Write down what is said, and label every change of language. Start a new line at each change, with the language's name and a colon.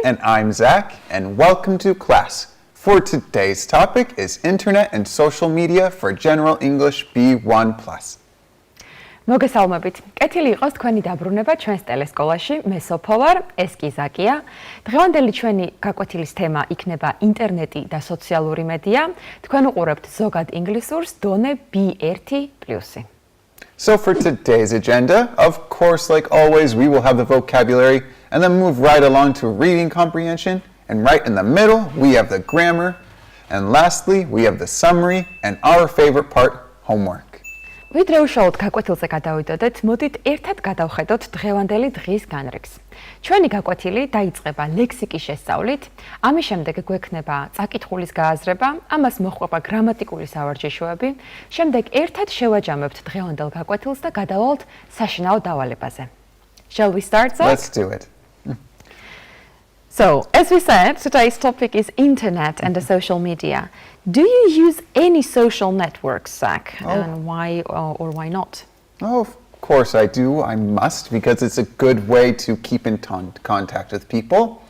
English: And I'm Zach, and welcome to class. For today's topic is Internet and Social Media for General English B1+.
Georgian: მოგესალმებით. კეთილი იყოს თქვენი დაბრუნება ჩვენს ტელესკოლაში. მე სოფო ვარ, ეს კი ზაკია. დღევანდელი ჩვენი გაკვეთილის თემა იქნება ინტერნეტი და სოციალური მედია. თქვენ უყურებთ ზოგად ინგლისურს დონე B1+.
English: So for today's agenda, of course, like always, we will have the vocabulary and then move right along to reading comprehension. And right in the middle, we have the grammar. And lastly, we have the summary and our favorite part, homework.
Georgian: ვიდრე უშუალოდ გაკვეთილზე გადავიდოდეთ, მოდით ერთად გადავხედოთ დღევანდელი დღის განრიგს. ჩვენი გაკვეთილი დაიწყება ლექსიკის შესწავლით, ამის შემდეგ გვექნება წაკითხულის გააზრება, ამას მოჰყვება გრამატიკული სავარჯიშოები, შემდეგ ერთად შევაჯამებთ დღევანდელ გაკვეთილს და გადავალთ საშინაო დავალებაზე.
English: Shall we start, Zach? Let's do it. So, as we said, today's topic is internet and the social media. Do you use any social networks, Zach? And why or why not? Oh, of course I do. I must, because it's a good way to keep in contact with people.